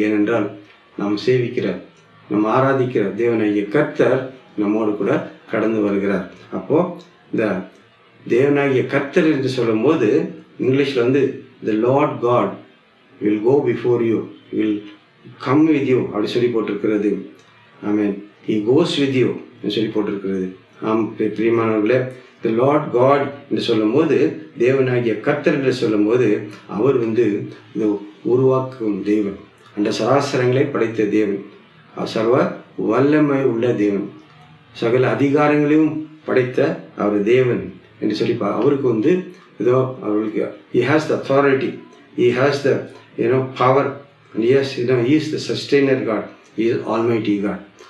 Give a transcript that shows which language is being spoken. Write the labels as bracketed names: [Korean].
[Tamil] ஏனென்றால் நாம் சேவிக்கிற நம்ம ஆராதிக்கிற தேவனாகிய கர்த்தர் நம்மோடு கூட கடந்து வருகிறார். அப்போது இந்த தேவனாகிய கர்த்தர் என்று சொல்லும் போது இங்கிலீஷில் [English] the Lord God will go before you, will come with you [Tamil] அப்படி சொல்லி போட்டிருக்கிறது. ஆமென். [English] he goes with you [Tamil] சொல்லி போட்டிருக்கிறது. பிரியமானவர்களே, the Lord God என்று சொல்லும் போது தேவனாகிய கர்த்தர் என்று சொல்லும் போது அவர் இந்த உருவாக்கும் தேவன், அந்த சராசரங்களை படைத்த தேவன், சர்வ வல்லமை உள்ள தேவன், சகல அதிகாரங்களையும் படைத்த அவர் தேவன் என்று சொல்லி அவருக்கு இதோ அவருக்கு [English] he has the authority, he has the power, and yes, he is the sustainer God, he is almighty God.